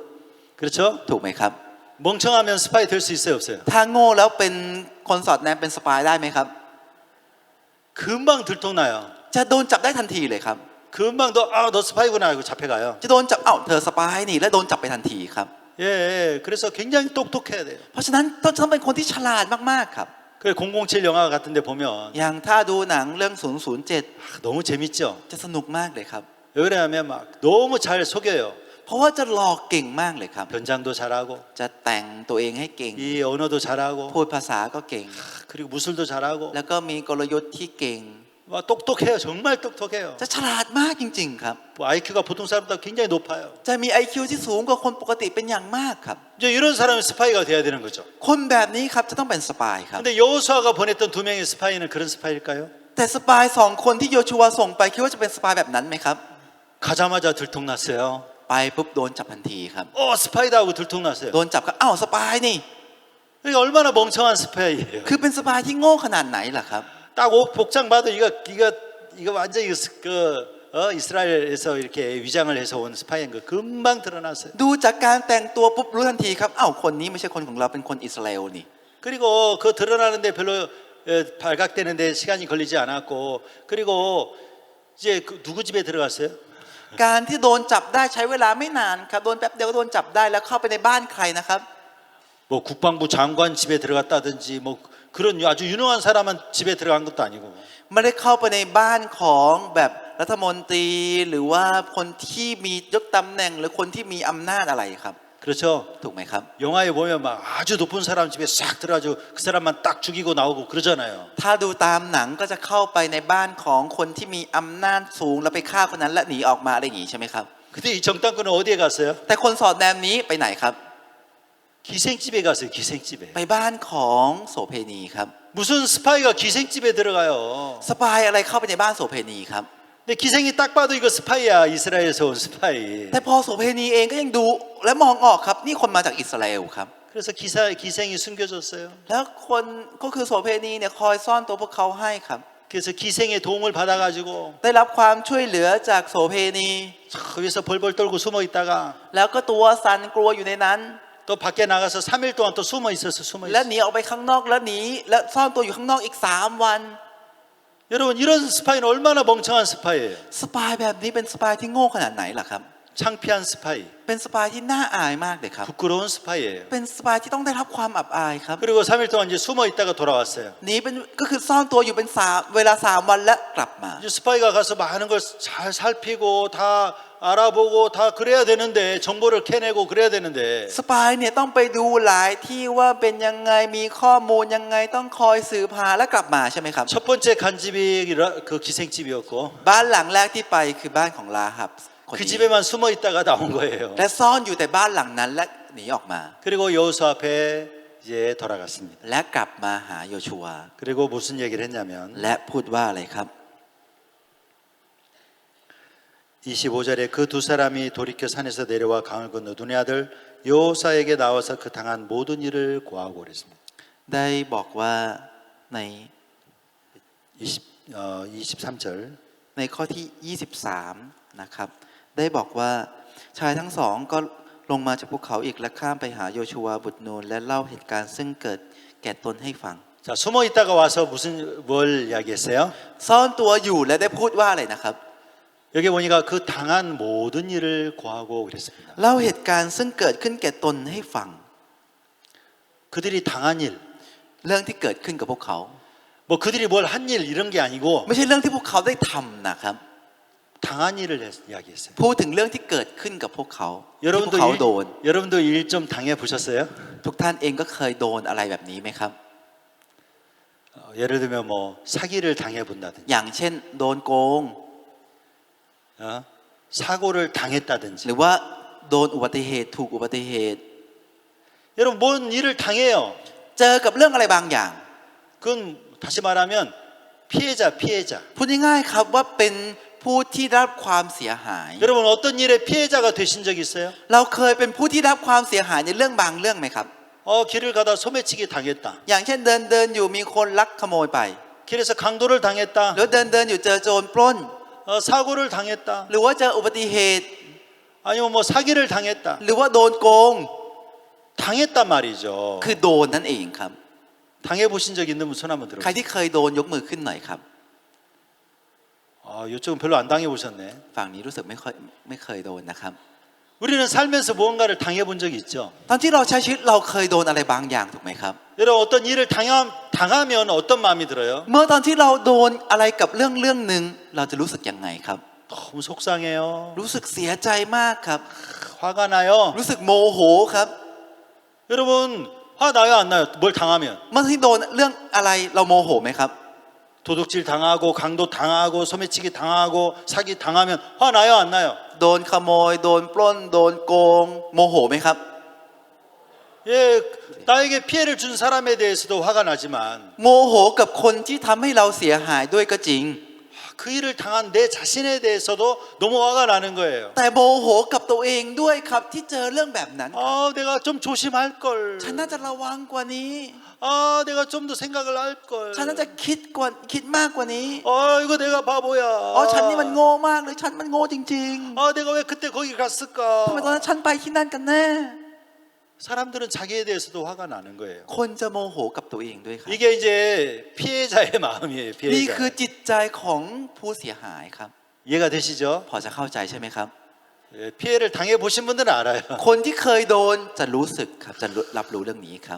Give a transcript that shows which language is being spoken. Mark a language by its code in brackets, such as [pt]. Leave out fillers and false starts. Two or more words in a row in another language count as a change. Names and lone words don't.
[ko] 그렇죠? [th] ถูกไหมครับ [ko] 멍청하면 스파이 될 수 있어요, 없어요? [th] ถ้าโง่แล้วเป็นคนสอดแนมเป็นสปายได้ไหมครับ [ko] 금방 들통나요. [th] จะโดนจับได้ทันทีเลยครับ [ko] 금방 너 스파이구나 하고 잡혀가요. [th] จะโดนจับเธอสปายนี่และโดนจับไปทันทีครับ [ko] 예, 그래서 굉장히 똑똑해야 돼요. [th] เพราะฉะนั้นต้องเป็นคนที่ฉลาดมากๆครับ [ko] 그 007 영화 같은데 보면 [th] อย่างถ้าดูหนังเรื่อง007 [ko] 너무 재밌죠. [th] จะสนุกมากเลยครับ [ko] 왜 그러냐면 막 너무 잘 속여요. [th] เพราะว่าจะหลอกเก่งมากเลยครับ [ko] 변장도 잘하고 [th] จะแต่งตัวเองให้เก่ง [ko] 이 언어도 잘하고 [th] พูดภาษาก็เก่ง [ko] 그리고 무술도 잘하고 [th] แล้วก็มีกลยุทธ์ที่เก่ง [ko] 막 똑똑해요. 정말 똑똑해요. [th] จะฉลาดมากจริงๆครับ [ko] IQ가 보통 사람보다 굉장히 높아요. [th] จะมี IQ ที่สูงกว่าคนปกติเป็นอย่างมากครับ [ko] 이제 이런 사람이 스파이가 돼야 되는 거죠. [th] คนแบบนี้ครับจะต้องเป็นสปายครับ [ko] 근데 여호수아가 보냈던 두 명의 스파이는 그런 스파이일까요? [th] แต่สปายสองคนที่โยชูวาส่งไปคิดว่าจะเป็นสปายแบบนั้นไหมครับ [ko] 가자마자 들통났어요. [th] ไปปุ๊บโดนจับทันทีครับ [ko] 스파이다 하고 들통났어요. [th] โดนจับก็สปายนี่ [ko] 그러니까 얼마나 멍청한 스파이예요. [th] คือเป็นสปายที่โง่ขนาดไหนล่ะครับ [ko] 딱 옷 복장 봐도 이거 완전히 이스라엘에서 이렇게 위장을 해서 온 스파이인 거 금방 드러났어요. [th] ดูจากการแต่งตัวปุ๊บรู้ทันทีครับคนนี้ไม่ใช่คนของเราเป็นคนอิสราเอลนี่ [ko] 그리고 그 드러나는데 별로 발각되는데 시간이 걸리지 않았고 그리고 이제 누구 집에 들어갔어요? [th] การที่โดนจับได้ใช้เวลาไม่นานครับโดนแป๊บเดียวก็โดนจับได้แล้วเข้าไปในบ้านใครนะครับ [ko] 뭐 국방부 장관 집에 들어갔다든지 뭐 그런 아주 유능한 사람은 집에 들어간 것도 아니고 [th] ไม่ได้เข้าไปในบ้านของแบบรัฐมนตรีหรือว่าคนที่มียศตำแหน่งหรือคนที่มีอำนาจอะไรครับ [ko] 그렇죠? 그렇죠? [th] ถูกไหมครับ [ko] 영화에 보면 막 아주 높은 사람 집에 싹 들어가지고 그 사람만 딱 죽이고 나오고 그러잖아요. [th] ถ้าดูตามหนังก็จะเข้าไปในบ้านของคนที่มีอำนาจสูงแล้วไปฆ่าคนนั้นและหนีออกมาอะไรอย่างนี้ใช่ไหมครับ [ko] 근데 이 정탐꾼은 어디에 갔어요? [th] แต่คนสอดแนมนี้ไปไหนครับ [ko] 기생집에 갔어요. 기생집에. [th] ไปบ้านของโสเพณีครับ [ko] 무슨 스파이가 기생집에 들어가요? [th] สปายอะไรเข้าไปในบ้านโสเพณีครับ [ko] 근데 기생이 딱 봐도 이거 스파이야. 이스라엘에서 온 스파이. [th] แต่พอโสเพณีเองก็ยังดูและมองออกครับนี่คนมาจากอิสราเอลครับ [ko] 그래서 기생이 숨겨줬어요. [th] แล้วคนก็คือโสเพณีเนี่ยคอยซ่อนตัวพวกเขาให้ครับ [ko] 그래서 기생의 도움을 받아가지고 [th] ได้รับความช่วยเหลือจากโสเพณี [ko] 거기서 벌벌 떨고 숨어 있다가 [th] แล้วก็ตัวสั่นกลัวอยู่ในนั้น [ko] 또 밖에 나가서 3일 동안 또 숨어 있었어. 숨어 [th] และ [ko] 있어. [th] หนีออกไปข้างนอกแล้วหนีและซ่อนตัวอยู่ข้างนอกอีก3 วัน [ko] 여러분 이런 스파이는 얼마나 멍청한 스파이예요. [th] สปายแบบนี้เป็นสปายที่โง่ขนาดไหนล่ะครับ [ko] 창피한 스파이. [th] เป็นสปายที่น่าอายมากเลยครับ [ko] 부끄러운 스파이예요. [th] เป็นสปายที่ต้องได้รับความอับอายครับ [ko] 그리고 3일 동안 이제 숨어 있다가 돌아왔어요. [th] หนีเป็นก็คือซ่อนตัวอยู่เป็นเวลา3 วันและกลับมา [ko] 이제 스파이가 가서 많은 걸 잘 살피고 다 알아보고 다 그래야 되는데 정보를 캐내고 그래야 되는데 [th] สปายเนี่ยต้องไปดูหลายที่ว่าเป็นยังไงมีข้อมูลยังไงต้องคอยสืบหาและกลับมาใช่ไหมครับ [ko] 첫 번째 간집이 그 기생집이었고 [th] บ้านหลังแรกที่ไปคือบ้านของลาฮับคน [ko] 그 [th] นี้ [ko] 집에만 숨어 있다가 나온 거예요. [th] และซ่อนอยู่แต่บ้านหลังนั้นและหนีออกมา [ko] 그리고 여호수 앞에 이제 돌아갔습니다. [th] และกลับมาหาโยชูวา [ko] 그리고 무슨 얘기를 했냐면 [th] และพูดว่าอะไรครับ [ko] 25절에 그 두 사람이 돌이켜 산에서 내려와 강을 건너 눈의 아들 여호사에게 나와서 그 당한 모든 일을 고하고 그랬습니다. [th] ได้บอกว่าใน [ko] 23절 [th] ในข้อที่ 23 นะครับ ได้บอกว่าชายทั้งสองก็ลงมาจากภูเขาอีกและข้ามไปหาโยชูวาบุตรนูนและเล่าเหตุการณ์ซึ่งเกิดแก่ตนให้ฟัง [ko] 자 숨어 있다가 와서 뭘 이야기했어요? [th] ซ่อนตัวอยู่และได้พูดว่าอะไรนะครับ [ko] 여기 보니까 그 당한 모든 일을 고하고 그랬습니다. [th] เล่าเหตุการณ์ซึ่งเกิดขึ้นแก่ตนให้ฟัง [ko] 그들이 당한 일, [th] เรื่องที่เกิดขึ้นกับพวกเขา [ko] 뭐 그들이 뭘 한 일 이런 게 아니고 [th] ไม่ใช่เรื่องที่พวกเขาได้ทำนะครับ [ko] 당한 일을 이야기했어요. [th] พูดถึงเรื่องที่เกิดขึ้นกับพวกเขาที่พวก [ko] 여러분도 [th] เขาโดน [ko] 여러분도 일 좀 당해 보셨어요? [th] ทุกท่านเองก็เคยโดนอะไรแบบนี้ไหมครับ [ko] 예를 들면 뭐 사기를 당해 본다든지, [th] อย่างเช่นโดนโกง [ko] 사고를 당했다든지. [th] หรือว่าโดนอุบัติเหตุถูกอุบัติเหตุ [ko] 여러분 뭔 일을 당해요. [th] เจอกับเรื่องอะไรบางอย่าง [ko] 그건 다시 말하면 피해자. [th] พูดง่ายๆครับว่าเป็นผู้ที่ได้รับความเสียหาย [ko] 여러분 어떤 일에 피해자가 되신 적 있어요? [th] เราเคยเป็นผู้ที่ได้รับความเสียหายในเรื่องบางเรื่องไหมครับ [ko] 길을 가다 소매치기 당했다. [th] อย่างเช่นเดินอยู่มีคนลักขโมยไป [ko] 길에서 강도를 당했다. [th] หรือเดินอยู่เจอโจรปล้น [ko] 사고를 당했다. [th] หรือว่าเจออุบัติเหตุ [ko] 아니면 뭐 사기를 당했다. [th] หรือว่าโดนโกง [ko] 당했단 말이죠. [th] คือโดนนั่นเองครับ [ko] 당해 보신 적 있는 분 손 한번 [th] ใคร [ko] 들어보세요. [th] ที่เคยโดนยกมือขึ้นหน่อยครับ [ko] 이쪽은 별로 안 당해 보셨네. [th] ฝั่งนี้รู้สึกไม่เคยโดนนะครับ [ko] 우리는 살면서 무언가를 당해 본 적이 있죠. [th] ตอนที่เราใช้ชีวิตเราเคยโดนอะไรบางอย่างถูกไหมครับ [ko] 여러분 어떤 일을 당하면 어떤 마음이 들어요? [th] เมื่อตอนที่เราโดนอะไรกับเรื่องหนึ่งเราจะรู้สึกยังไงครับ [ko] 너무 속상해요. [th] รู้สึกเสียใจมากครับ [ko] 화가 나요. [th] รู้สึกโมโหครับ [ko] 여러분 화 나요 안 나요? 뭘 당하면? [th] เมื่อที่โดนเรื่องอะไรเราโมโหไหมครับ [ko] 도둑질 당하고 강도 당하고 소매치기 당하고 사기 당하면 화 나요 안 나요? [th] โดนขโมยโดนปล้นโดนโกงโมโหไหมครับ [ko] 예, 나에게 피해를 준 사람에 대해서도 화가 나지만 [th] โมโหกับคนที่ทำให้เราเสียหายด้วยก็จริง [ko] 그 일을 당한 내 자신에 대해서도 너무 화가 나는 거예요. [th] แต่โมโหกับตัวเองด้วยครับที่เจอเรื่องแบบนั้น [ko] 내가 좀 조심할 걸. [th] ฉันน่าจะระวังกว่านี้ [ko] 내가 좀 더 생각을 할 걸. [th] ฉันน่าจะคิดมากกว่านี้ [ko] 이거 내가 바보야. [th] ฉันนี่มันโง่มากเลยฉันมันโง่จริง [ko] 내가 왜 그때 거기 [th] ๆ [ko] 갔을까? [th] ทำไมตอนนั้นฉันไปที่นั่นกันแน่ [ko] 사람들은 자기에 대해서도 화가 나는 거예요. [th] คนจะโมโหกับตัวเองด้วยครับ [ko] 이게 이제 피해자의 마음이에요. [th] นี่คือ [ko] 피해자. [th] จิตใจของผู้เสียหายครับ [ko] 이해가 되시죠? [th] พอจะเข้าใจใช่ไหมครับ [ko] 피해를 당해 보신 분들은 알아요. [th] คนที่เคยโดนจะรู้สึกครับจะรับรู้เรื่องนี้ครับ